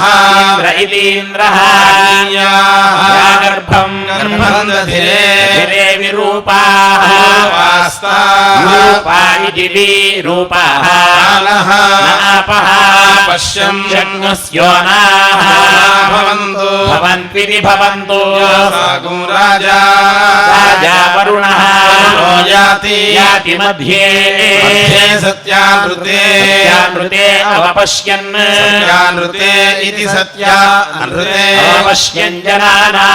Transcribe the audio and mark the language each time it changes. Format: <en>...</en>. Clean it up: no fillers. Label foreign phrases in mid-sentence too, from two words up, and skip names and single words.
<sa>इन्द्र इतीन्द्रः गर्भम् गर्भम् दधिरे धिरे विरूपाः वास्ता रूपा इति विरूपाः कालः नापः पश्यम् जग्मुस्योनाः భవంతు భవంత్వితి భవంతు సాగం రాజా రాజా వరుణః యాతి యాతి మధ్యే సత్యానృతే సత్యానృతే అవపశ్యన్ సత్యానృతే ఇతి సత్యానృతే అవపశ్యన్ జనానాం</sa>